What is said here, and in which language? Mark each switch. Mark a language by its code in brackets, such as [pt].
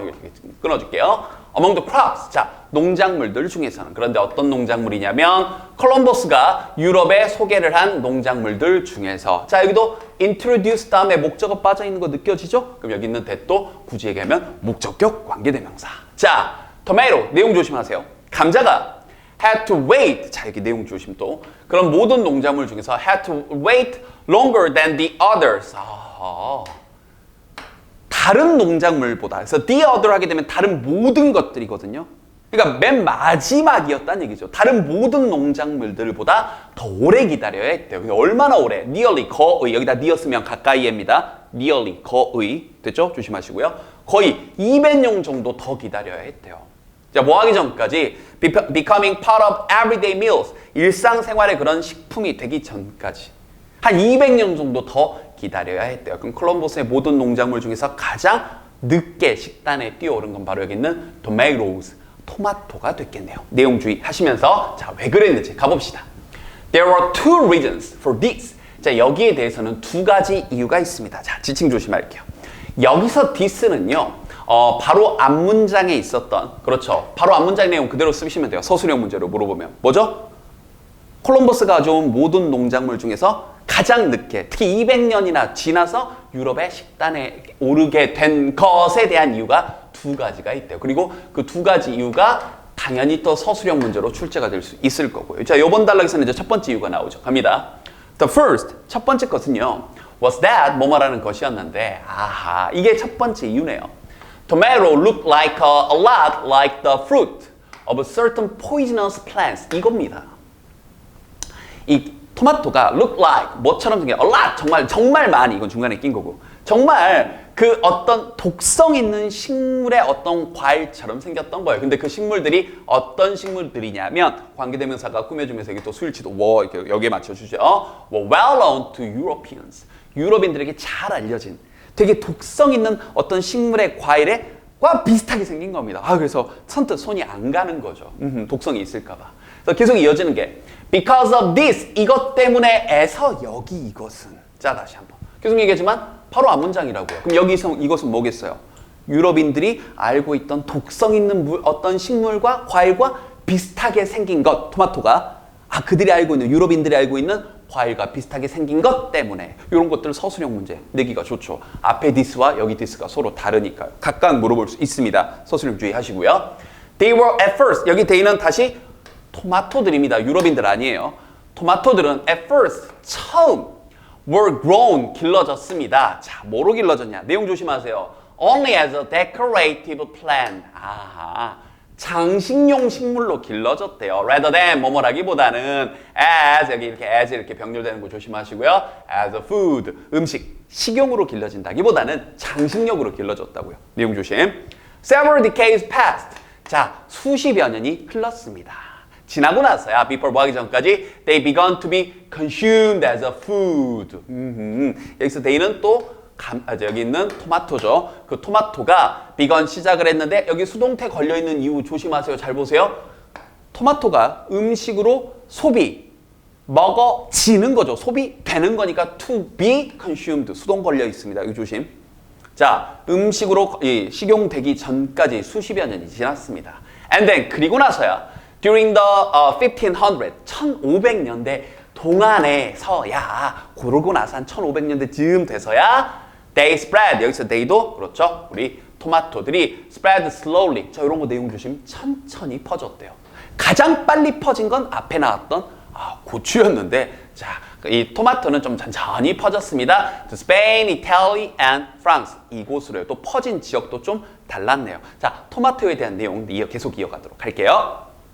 [ko] 여기 끊어줄게요. [en] Among the crops. [ko] 자, 농작물들 중에서는. 그런데 어떤 농작물이냐면 콜럼버스가 유럽에 소개를 한 농작물들 중에서. 자, 여기도 introduce 다음에 목적어 빠져 있는 거 느껴지죠? 그럼 여기 있는 that도 굳이 얘기하면 목적격 관계대명사. 자, tomato. 내용 조심하세요. [en] 감자가 had to wait. [ko] 자, 여기 내용 조심 또. 그런 모든 농작물 중에서 [en] had to wait longer than the others. [ko] 다른 농작물보다. 그래서 the other 하게 되면 다른 모든 것들이거든요. 그러니까 맨 마지막이었다는 얘기죠. 다른 모든 농작물들보다 더 오래 기다려야 했대요. 근데 얼마나 오래? nearly, 거의. 여기다 near 쓰면 가까이입니다. nearly, 거의. 됐죠? 조심하시고요. 거의 200년 정도 더 기다려야 했대요. 자, 뭐 하기 전까지 [en] becoming part of everyday meals. [ko] 일상생활의 그런 식품이 되기 전까지. 한 200년 정도 더 기다려야 했대요. 그럼 콜럼버스의 모든 농작물 중에서 가장 늦게 식단에 뛰어오른 건 바로 여기 있는 tomatoes, 토마토가 됐겠네요. 내용 주의하시면서 자, 왜 그랬는지 가봅시다. [en] There are two reasons for this. [ko] 자, 여기에 대해서는 두 가지 이유가 있습니다. 자, 지칭 조심할게요. 여기서 this는요. 바로 앞문장에 있었던 그렇죠. 바로 앞문장 내용 그대로 쓰시면 돼요. 서술형 문제로 물어보면 뭐죠? 콜럼버스가 가져온 모든 농작물 중에서 가장 늦게 특히 200년이나 지나서 유럽의 식단에 오르게 된 것에 대한 이유가 두 가지가 있대요. 그리고 그 두 가지 이유가 당연히 또 서술형 문제로 출제가 될 수 있을 거고요. 자, 이번 단락에서는 이제 첫 번째 이유가 나오죠. 갑니다. The first, 첫 번째 것은요. was that 뭐뭐라는 것이었는데 아하 이게 첫 번째 이유네요. [en] Tomato looked like a lot like the fruit of certain poisonous plants. [ko] 이겁니다. 이 토마토가 look like 뭐처럼 생겨 a lot 정말 많이 이건 중간에 낀 거고 정말 그 어떤 독성 있는 식물의 어떤 과일처럼 생겼던 거예요. 근데 그 식물들이 어떤 식물들이냐면 관계대명사가 꾸며주면서 여기 또 수일치도 이렇게 여기에 맞춰주죠. [en] well known to Europeans. [ko] 유럽인들에게 잘 알려진 되게 독성 있는 어떤 식물의 과일과 비슷하게 생긴 겁니다. 그래서 선뜻 손이 안 가는 거죠. 독성이 있을까 봐. 그래서 계속 이어지는 게 because of this 이것 때문에에서 여기 이것은 자 다시 한번 계속 얘기하지만 바로 앞 문장이라고요. 그럼 여기서 이것은 뭐겠어요? 유럽인들이 알고 있던 독성 있는 어떤 식물과 과일과 비슷하게 생긴 것 토마토가 그들이 알고 있는 유럽인들이 알고 있는 과일과 비슷하게 생긴 것 때문에 이런 것들 서술형 문제 내기가 좋죠. 앞에 this와 여기 this가 서로 다르니까요. 각각 물어볼 수 있습니다. 서술형 주의하시고요. [en] They were at first [ko] 여기 they는 다시 토마토들입니다. 유럽인들 아니에요. 토마토들은 at first 처음 were grown 길러졌습니다. 자, 뭐로 길러졌냐? 내용 조심하세요. [en] Only as a decorative plant. [ko] 장식용 식물로 길러졌대요. Rather than 뭐뭐라기보다는 as 여기 이렇게 as 이렇게 병렬되는 거 조심하시고요. As a food 음식 식용으로 길러진다기보다는 장식용으로 길러졌다고요. 내용 조심. [en] Several decades passed. [ko] 자, 수십여 년이 흘렀습니다. 지나고 나서야 [en] before [ko] 뭐 하기 전까지 [en] they began to be consumed as a food. [ko] 여기서 they는 또 여기 있는 토마토죠. 그 토마토가 begun 시작을 했는데 여기 수동태 걸려있는 이유 조심하세요. 잘 보세요. 토마토가 음식으로 먹어지는 거죠. 소비되는 거니까 to be consumed 수동 걸려 있습니다. 이거 조심. 자, 음식으로 식용되기 전까지 수십여 년이 지났습니다. And then 그리고 나서야 During the 1500, 1500년대 동안에서야 고르고 나서 한 1500년대쯤 돼서야 they spread, 여기서 they도 그렇죠. 우리 토마토들이 spread slowly. 자, 이런 거 내용 조심. 천천히 퍼졌대요. 가장 빨리 퍼진 건 앞에 나왔던 고추였는데 자, 이 토마토는 좀 천천히 퍼졌습니다. [en] To Spain, Italy, and France. [ko] 이곳으로요. 또 퍼진 지역도 좀 달랐네요. 자, 토마토에 대한 내용 계속 이어가도록 할게요.